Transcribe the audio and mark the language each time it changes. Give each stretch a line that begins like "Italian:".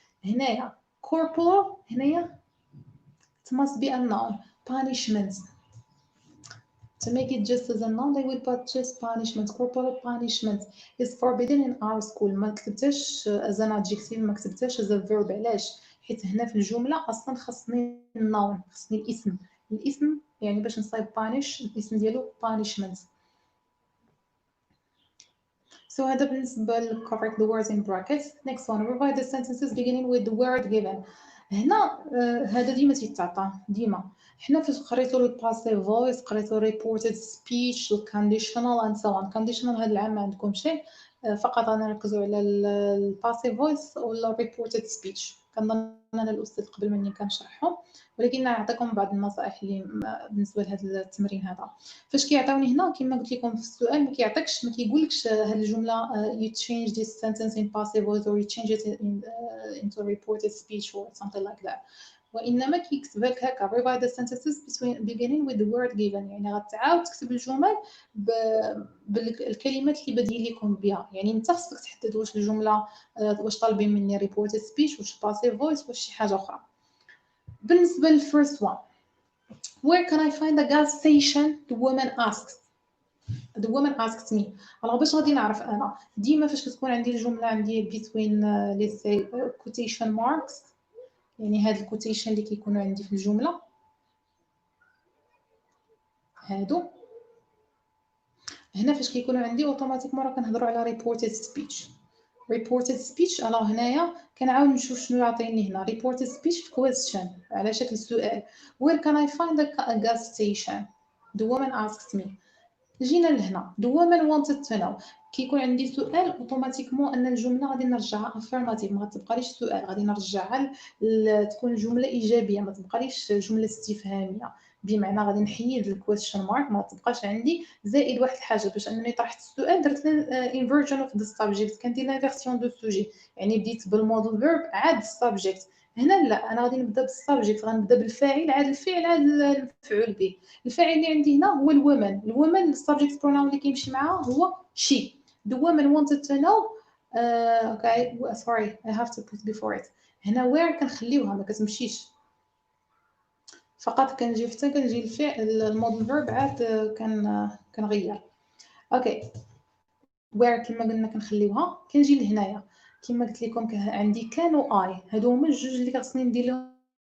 English: هنايا corporal، هنايا it must be a noun. punishment, to make it just as a noun they will put just punishment. corporal punishment is forbidden in our school.
Arabic: ما كتبتهاش
English: as an adjective، ما كتبتهاش as a verb.
Arabic: علاش؟ حيت هنا في الجملة أصلا خصني النون، خصني الاسم يعني باش نصايب punish الاسم ديالو punishment.
English: So
Arabic: هذا بالنسبة ل
English: correct the words in brackets. Next one, provide the sentences beginning with the word given.
Arabic: هنا هذا ديما تيتعطى ديما. حنا فاش قريتو الباسيف فويس، قريتو reported speech، الكونديشنال and so on. conditional هذا العام ما عندكم شيء، فقط غنركزوا على الباسيف فويس ولا
English: reported speech.
Arabic: كنظن انا الاستاذ قبل مني كان شرحهم، ولكن نعطيكم بعض النصائح اللي بالنسبه لهذا التمرين هذا. فاش كيعطيوني هنا كما قلت لكم في السؤال ما كيعطيكش، ما كيقولكش هذه الجمله
English: you change this sentence in passive voice or you change it into reported speech or something like that.
Arabic: وانما كيكتبها لك هكا provide the sentences beginning with the word given. يعني غتعاود تكتب الجمل بالكلمات اللي بادئين لكم بها. يعني انت خصك تحدد واش الجمله واش طالبين مني
English: reported speech،
Arabic: واش passive voice، واش شي حاجه اخرى. بالنسبه للفيرست
English: one, where can I find a gas station? The woman asked me.
Arabic: alors باش غادي نعرف انا ديما فاش كتكون عندي الجمله عندي
English: between let's say quotation marks،
Arabic: يعني هاد الكوتيشن اللي كيكونوا عندي في الجمله هادو هنا فاش كيكونوا عندي اوتوماتيكمون راه كنهضروا على reported speech. alors هنايا كنعاود نشوف شنو عاطيني هنا
English: reported speech
Arabic: في question على شكل سؤال.
English: where can I find a gas station? the woman asked me.
Arabic: جينا لهنا
English: the woman wanted to know.
Arabic: كيكون عندي سؤال اوتوماتيكمون ان الجمله غادي نرجعها affirmative، ما تبقاليش سؤال، غادي نرجعها تكون جمله ايجابيه، ما تبقاليش جمله استفهاميه. بمعنى غادي نحيد الكويشن مارك، ما تبقاش عندي زائد واحد الحاجه. باش انني طرحت السؤال درت
English: inversion of the subject،
Arabic: كندير لانفيرسيون دو سوجي، يعني بديت بالموديل فيرب عاد السبجكت. هنا لا، انا غادي نبدا بالسبجكت، غنبدا بالفاعل عاد الفعل عاد المفعول به. الفاعل اللي عندي هنا هو الومن السبجكت بروناون اللي كيمشي معاه هو she.
English: the woman wanted to know okay sorry I have to put before it.
Arabic: هنا where كنخليوها ما كتمشيش، فقط كنجي الفعل الموديل فيرب عاد كنغير. اوكي where كما قلنا كنخليوها. كنجي لهنايا كما قلت لكم عندي كان و I، هادو هما الجوج اللي خصني ندير لهم